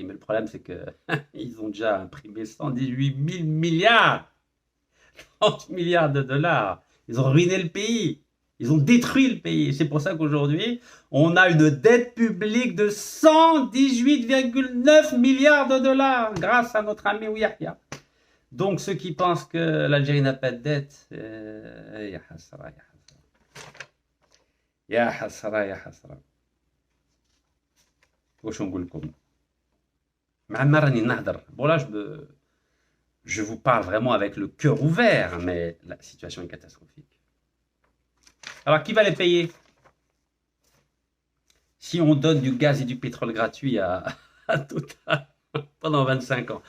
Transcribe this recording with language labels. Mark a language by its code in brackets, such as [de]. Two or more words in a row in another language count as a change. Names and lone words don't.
[fr] Mais le problème, c'est qu'ils ont déjà imprimé 118 000 milliards, 30 milliards de dollars. Ils ont ruiné le pays. Ils ont détruit le pays. C'est pour ça qu'aujourd'hui, on a une dette publique de 118,9 milliards de dollars grâce à notre ami Ouyahia. Donc, ceux qui pensent que l'Algérie n'a pas de dette, [ar] يا حسرة، يا حسرة. يا حسرة، يا حسرة. واش نقول لكم مع راني نهضر [fr] bon là je vous parle vraiment avec le cœur ouvert mais la situation est catastrophique. Alors qui va les payer si on donne du gaz et du pétrole gratuit à Total pendant 25 ans?